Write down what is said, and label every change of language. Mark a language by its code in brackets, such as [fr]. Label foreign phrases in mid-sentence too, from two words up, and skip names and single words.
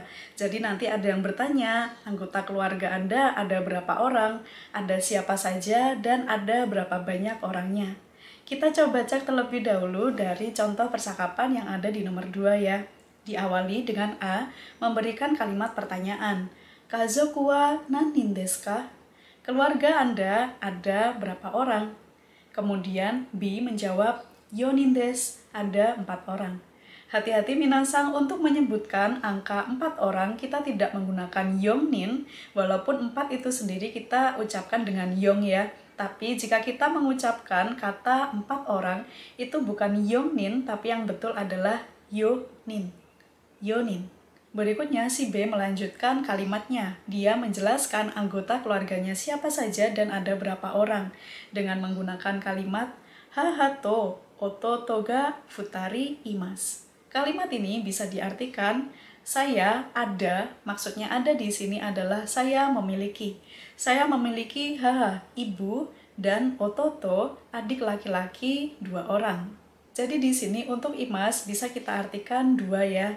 [id] Jadi nanti ada yang bertanya, anggota keluarga Anda ada berapa orang, ada siapa saja, dan ada berapa banyak orangnya. Kita coba cek terlebih dahulu dari contoh percakapan yang ada di nomor 2 ya. Diawali dengan A, memberikan kalimat pertanyaan. [ja] 家族は何人ですか? [id] Keluarga Anda ada berapa orang? Kemudian B menjawab, [ja] 四人です, [id] ada 4 orang. Hati-hati minasang, untuk menyebutkan angka 4 orang kita tidak menggunakan yongnin, walaupun 4 itu sendiri kita ucapkan dengan yong ya. Tapi jika kita mengucapkan kata 4 orang, itu bukan yongnin, tapi yang betul adalah yonin. Yonin. Berikutnya si B melanjutkan kalimatnya. Dia menjelaskan anggota keluarganya siapa saja dan ada berapa orang dengan menggunakan kalimat [ja] 母と弟が二人います. [id] Kalimat ini bisa diartikan saya ada, maksudnya ada di sini adalah saya memiliki. Saya memiliki ibu, dan ototo adik laki-laki 2 orang. Jadi di sini untuk imas bisa kita artikan 2 ya.